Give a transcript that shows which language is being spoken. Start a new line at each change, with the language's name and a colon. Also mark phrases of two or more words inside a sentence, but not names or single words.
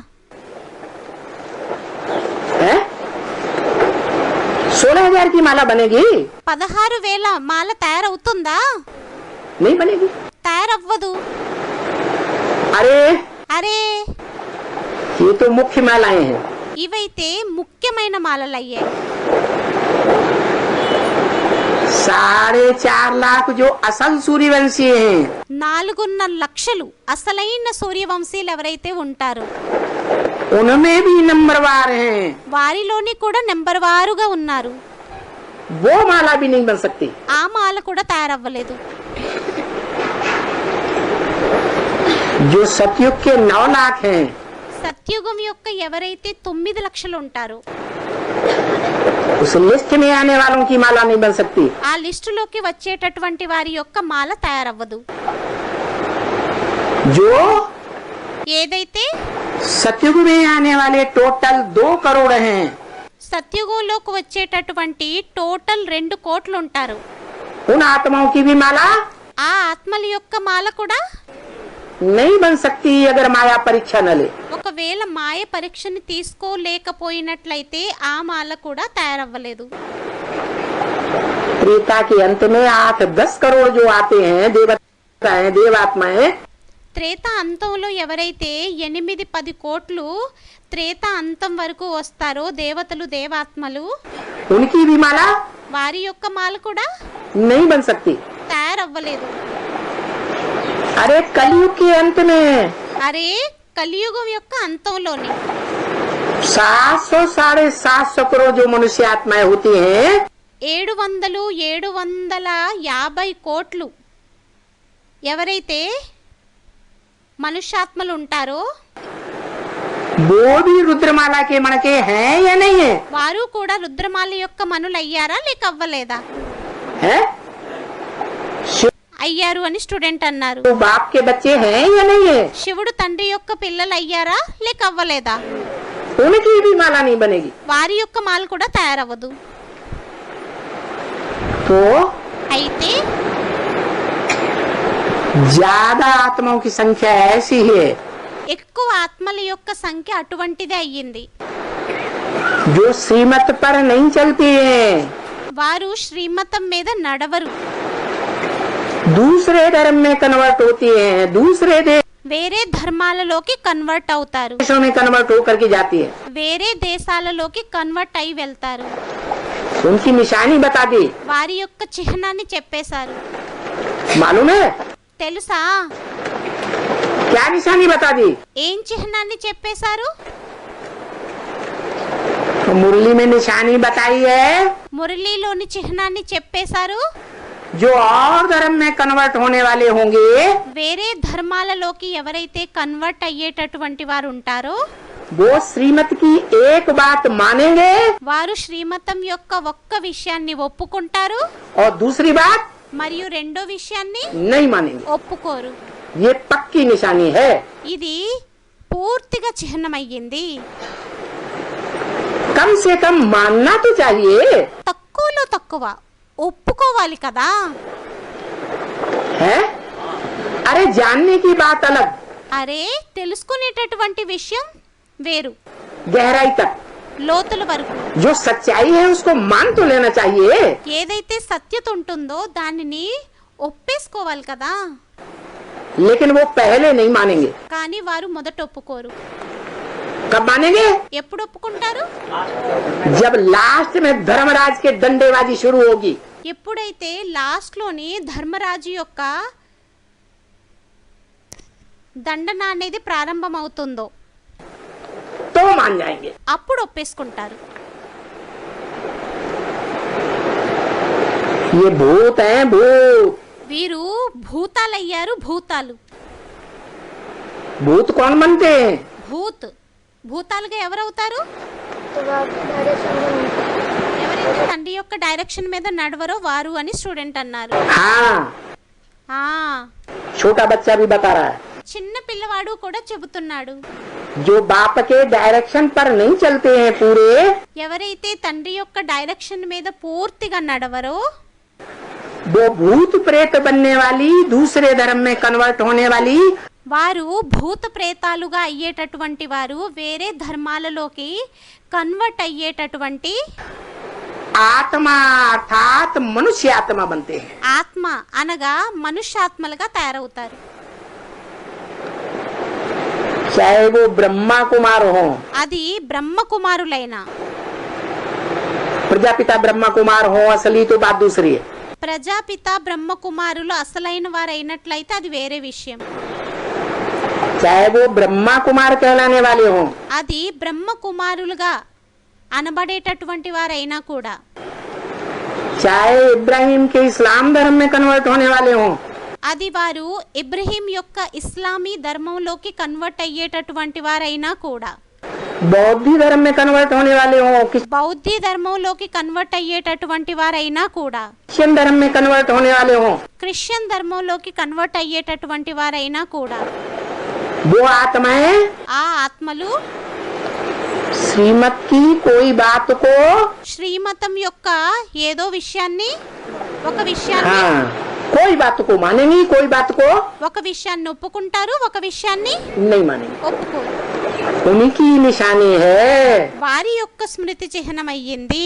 Hindi: है? 16,000 की माला बनेगी।
Telugu: 16,000 మాల తయారవుతుందా?
Hindi: नहीं बनेगी।
Telugu: తయారవ్వదు.
Hindi: अरे
Telugu: అరే,
Hindi: ये तो मुख्य मालाएं हैं।
Telugu: ఇవైతే ముఖ్యమైన మాలలయ్యాయి.
Hindi: 4.5 लाख जो असल सूर्यवंशी हैं
Telugu: 4.5 లక్షలు అసలైన సూర్యవంశీలు ఎవరైతే ఉంటారో
Hindi: उनमें भी नंबरवार हैं।
Telugu: వారిలోని కూడా నెంబర్ వారుగా ఉన్నారు.
Hindi: वो माला भी नहीं बन सकती।
Telugu: ఆ మాల కూడా తయారవ్వలేదు.
Hindi: जो सतयुग के 9 लाख हैं
Telugu: సత్యుగం యొక్క ఎవరైతే 9 లక్షలు ఉంటారో
Hindi: उस लिस्ट में आने वालों की माला नहीं बन सकती।
Telugu: ఆ లిస్టులోకి వచ్చేటటువంటి వారి యొక్క మాల తయారవ్వదు.
Hindi: जो
Telugu: ఏదైతే
Hindi: सतयुग में आने वाले टोटल 2 करोड़ हैं
Telugu: సత్యుగంలోకి వచ్చేటటువంటి టోటల్ 2 కోట్లు ఉంటారు.
Hindi: उन आत्माओं की भी माला
Telugu: ఆ ఆత్మల యొక్క మాల కూడా
Hindi: नहीं बन सकती अगर माया परीक्षा न ले।
Telugu: ఒకవేళ మాయ పరీక్షని తీసుకోలేకపోయినట్లయితే ఆ మాల కూడా తయారవ్వలేదు.
Hindi: त्रेता के अंत में 8-10 करोड़ जो आते हैं देवता हैं देवात्माएं
Telugu: త్రేత అంతంలో ఎవరైతే 8-10 కోట్లు త్రేత అంతం వరకు వస్తారో దేవతలు దేవాత్మలు
Hindi: उनकी भी माला
Telugu: వారి యొక్క మాల కూడా
Hindi: नहीं बन सकती।
Telugu: తయారవ్వలేదు.
Hindi: अरे कलयुग के अंत में
Telugu: అరే, కలియుగం యొక్క అంతంలోని
Hindi: 700-750 करोड़ जो मनुष्य आत्माएं होती हैं
Telugu: 700-750 కోట్లు ఎవరైతే మనుష్యాత్మలు ఉంటారో
Hindi: वो भी रुद्रमाला के मन के हैं या नहीं है?
Telugu: వారు కూడా రుద్రమాల యొక్క మనులయ్యారా లేక అవ్వలేదా?
Hindi: है?
Telugu: అయ్యారు అని స్టూడెంట్ అన్నారు.
Hindi: तो बाप के बच्चे हैं या नहीं है?
Telugu: శివుడు తండ్రి యొక్క పిల్లలు అయ్యారా లేక అవ్వలేదా?
Hindi: उनकी भी माला नहीं बनेगी।
Telugu: వారి యొక్క మాల కూడా తయారవ్వదు.
Hindi: तो
Telugu: అయితే
Hindi: ज्यादा आत्माओं की संख्या ऐसी है
Telugu: ఎక్కువ ఆత్మల యొక్క సంఖ్య అటువంటిదే అయ్యింది.
Hindi: जो श्रीमत पर नहीं चलती है,
Telugu: వారు శ్రీమతం మీద నడవరు.
Hindi: दूसरे धर्म में कन्वर्ट होती है, दूसरे
Telugu: వేరే ధర్మాలలోకి కన్వర్ట్ అవుతారు.
Hindi: देशों में कन्वर्ट होकर के जाती है।
Telugu: వేరే దేశాలలోకి కన్వర్ట్ అయి వెళ్తారు.
Hindi: उनकी निशानी बता दी।
Telugu: వారి యొక్క చిహ్నాన్ని చెప్పేశారు.
Hindi: मालूम है
Telugu: తెలుసా?
Hindi: क्या निशानी बता दी?
Telugu: ఏం చిహ్నాన్ని చెప్పేశారు?
Hindi: मुरली में निशानी बताई है
Telugu: మురళీలోని చిహ్నాన్ని చెప్పేశారు.
Hindi: जो और धर्म में कन्वर्ट होने वाले होंगे
Telugu: వేరే ధర్మాలలోకి ఎవరైతే కన్వర్ట్ అయ్యేటటువంటి వారు ఉంటారో
Hindi: वो श्रीमत की एक बात मानेंगे
Telugu: వారు శ్రీమతం యొక్క ఒక్క విషయాన్ని ఒప్పుకుంటారు,
Hindi: और दूसरी बात
Telugu: మరియు రెండో విషయాన్ని
Hindi: नहीं मानेंगे।
Telugu: ఒప్పుకోరు.
Hindi: ये पक्की निशानी है।
Telugu: ఇది పూర్తిగా చిహ్నమయ్యింది.
Hindi: कम से कम मानना तो चाहिए।
Telugu: తక్కువలో తక్కువ ఒప్పుకోవాలి కదా.
Hindi: है? अरे जानने की बात अलग,
Telugu: అరే, తెలుసుకునేటటువంటి విషయం వేరు,
Hindi: गहराई तक
Telugu: లోతుల వరకు.
Hindi: जो सच्चाई है उसको मान तो लेना चाहिए।
Telugu: ఏదైతే సత్యత ఉంటుందో దానిని ఒప్పేసుకోవాలి కదా.
Hindi: लेकिन वो पहले नहीं मानेंगे।
Telugu: కానీ వారు మొదట ఒప్పుకోరు.
Hindi: कब मानेंगे?
Telugu: ఎప్పుడు ఒప్పుకుంటారు?
Hindi: जब लास्ट में धर्मराज के डंडेबाजी शुरू होगी।
Telugu: ఎప్పుడైతే లాస్ట్ లోని ధర్మరాజు యొక్క దండన అనేది ప్రారంభమవుతుందో
Hindi: तो मान जाएंगे।
Telugu: అప్పుడు ఒప్పేసుకుంటారు.
Hindi: ये भूत हैं, भूत।
Telugu: వీరు భూతాలయ్యారు, భూతాలు.
Hindi: भूत कौन बनते हैं?
Telugu: భూతాలుగా ఎవరవుతారు? ఎవరైతే తండ్రి యొక్క డైరెక్షన్ మీద నడవరో వారు అని స్టూడెంట్ అన్నారు.
Hindi: हाँ,
Telugu: ఆ
Hindi: छोटा बच्चा भी बता रहा है।
Telugu: చిన్న పిల్లవాడు కూడా చెబుతున్నాడు.
Hindi: जो बाप के डायरेक्शन पर नहीं चलते हैं पूरे,
Telugu: ఎవరైతే తండ్రి యొక్క డైరెక్షన్ మీద పూర్తిగా నడవరో
Hindi: वो भूत प्रेत बनने वाली, दूसरे धर्म में कन्वर्ट होने वाली,
Telugu: వారు భూత ప్రేతాలుగా అయ్యేటటువంటి వారు, వేరే ధర్మాలలోకి కన్వర్ట్ అయ్యేటటువంటి
Hindi: आत्मा अर्थात मनुष्य आत्मा बनते हैं।
Telugu: ఆత్మ అనగా మనుష్యాత్మలుగా తయారవుతారు.
Hindi: चाहे वो ब्रह्मा कुमार हो,
Telugu: అది బ్రహ్మకుమారులైన,
Hindi: प्रजापिता ब्रह्मा कुमार हो, असली तो बात दूसरी है।
Telugu: ప్రజాపిత బ్రహ్మకుమారులు అసలైన వారైనట్లయితే అది వేరే విషయం.
Hindi: चाहे वो ब्रह्मा कुमार कहलाने वाले हो,
Telugu: అది బ్రహ్మకుమారులుగా అనబడేటటువంటి వారైనా కూడా,
Hindi: चाहे इब्राहिम के इस्लाम धर्म में कन्वर्ट होने वाले हो,
Telugu: అది వారు ఇబ్రహీం యొక్క ఇస్లామీ ధర్మంలోకి కన్వర్ట్ అయ్యేటటువంటి వారైనా కూడా,
Hindi: बौद्ध धर्म में कन्वर्ट होने वाले हो,
Telugu: బౌద్ధ ధర్మంలోకి కన్వర్ట్ అయ్యేటటువంటి వారైనా కూడా,
Hindi: क्रिश्चियन धर्म में कन्वर्ट होने वाले हो,
Telugu: క్రిస్టియన్ ధర్మంలోకి కన్వర్ట్ అయ్యేటటువంటి వారైనా కూడా,
Hindi: वो आत्माएं
Telugu: ఆ ఆత్మలు
Hindi: श्रीमत की कोई बात को,
Telugu: శ్రీమతం యొక్క ఏదో విషయాన్ని, ఒక విషయాన్ని
Hindi: हाँ, कोई बात को मानेंगी, कोई बात को
Telugu: ఒక విషయాన్ని ఒప్పుకుంటారు, ఒక విషయాన్ని
Hindi: नहीं मानेंगी।
Telugu: ఒప్పుకోరు.
Hindi: उन्हीं की निशानी है
Telugu: వారి యొక్క స్మృతి చిహ్నం అయ్యింది.